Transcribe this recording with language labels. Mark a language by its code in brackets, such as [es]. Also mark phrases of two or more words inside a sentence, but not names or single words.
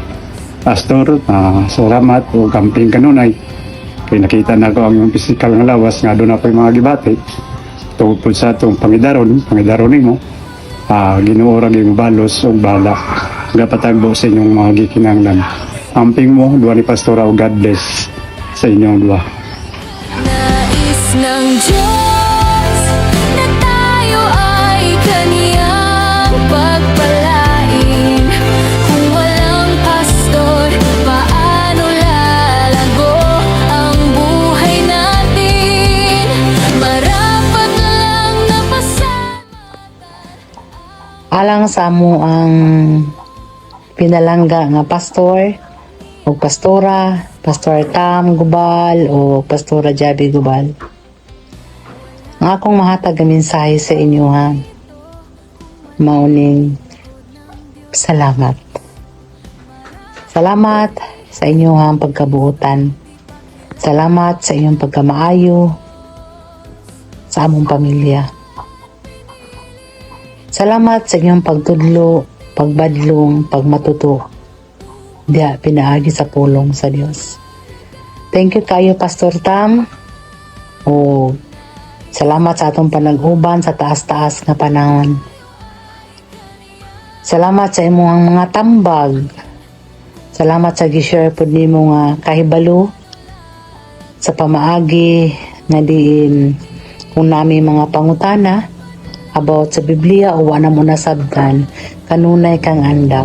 [ceb] Pastor, salamat o camping kanunay kay nakita na ko ang imong physical nga lawas nga doon na po mga gibati tungkol sa itong pangidaron nimo Ginoo ra gyud balos o bala gapatagbo sa inyong mga gikinahanglan. Amping mo duha ni Pastora o God bless sa inyong duha. [tl] Nais ng Diyos na tayo ay Kaniyang pagpalain. Kung walang pastor, paano lalago ang buhay natin? Marapat lang na [ceb] Alang sa mo ang pinalangga nga pastor o pastora, Pastor Tam Gubal o Pastora Jabi Gubal. Ang akong mahatag nga mensahe sa inyo ha, mauning salamat. Salamat sa inyong pagkabuutan. Salamat sa inyong pagkamaayo sa among pamilya. Salamat sa inyong pagtudlo, pagbadlong, pagmatuto. Diya pinaagi sa pulong sa Dios. [en] Thank you [ceb] kayo, Pastor Tam. O salamat sa atong panag-uban sa taas-taas nga panahon. Salamat sa imong mga tambag. Salamat sa gi-share pud nimo nga kahibalo sa pamaagi nga diin kung nami mga pangutana about sa Biblia o wala mo nasabtan kanunay kang andam.